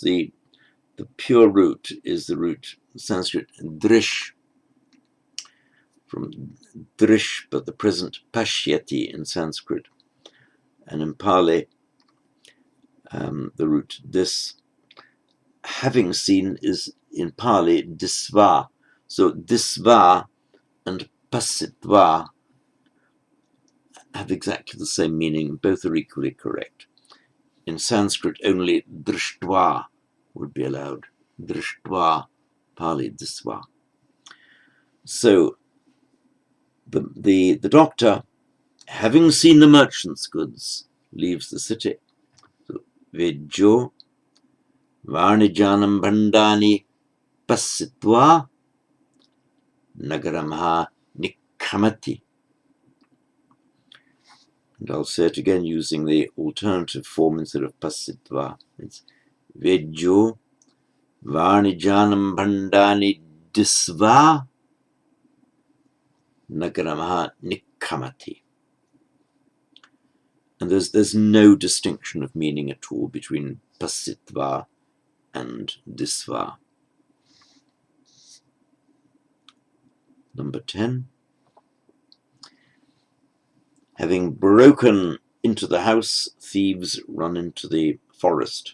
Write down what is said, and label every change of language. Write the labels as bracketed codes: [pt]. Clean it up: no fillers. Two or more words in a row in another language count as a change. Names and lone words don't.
[en] The pure root is the root Sanskrit drish, from drish, but the present pashyati in Sanskrit, and in Pali the root this. Having seen is in Pali disva, so disva and pasitva have exactly the same meaning, both are equally correct. In Sanskrit only drishtva would be allowed, drishtva, Pali disva. So the doctor, having seen the merchant's goods, leaves the city. [pi] So vejo varnijanam bandani passitva nagaramha nikkamati. [en] And I'll say it again using the alternative form instead of passitva. [pi] It's vejo varnijanam bandani disva nagaramha nikkamati. [en] And there's no distinction of meaning at all between passitva and disva. Number 10. Having broken into the house, thieves run into the forest.